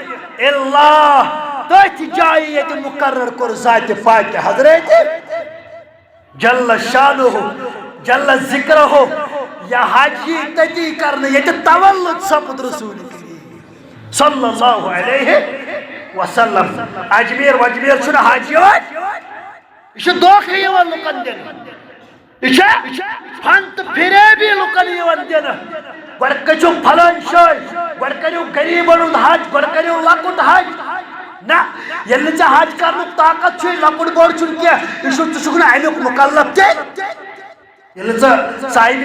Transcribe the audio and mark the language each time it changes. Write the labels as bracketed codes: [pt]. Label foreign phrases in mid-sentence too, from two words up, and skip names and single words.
[ks] الا تٔتھۍ جایہِ ییٚتہِ مُقرر کوٚر ذاتِ پاکہِ حضرت [ar] جل شانہ جل ذکرہ [ks] یہ حج یی تٔتی کرنہٕ ییٚتہِ تولُد سپُد رسول [ar] صلی اللہ علیہ وسلم [ks] اجمیر وجمیر چھُنہٕ حج یِوان یہ چھُ دھوکہٕ یِوان لُکن دِنہٕ یہ چھُ فن تہٕ فریبی لُکن یِوان دِنہٕ گۄڈٕ کٔرِو پھلٲنۍ جاے گۄڈٕ کٔرِو غریٖبن ہُنٛد حج گۄڈٕ کٔرِو لۄکُٹ حج نہ ییٚلہِ نہٕ ژےٚ حج کرنُک طاقت چھُے لۄکُٹ بوٚڑ چھُنہٕ کینٛہہ ژٕ چھُکھ نہٕ امیُک مُکلف تہِ ییٚلہِ ژٕ صاحبِ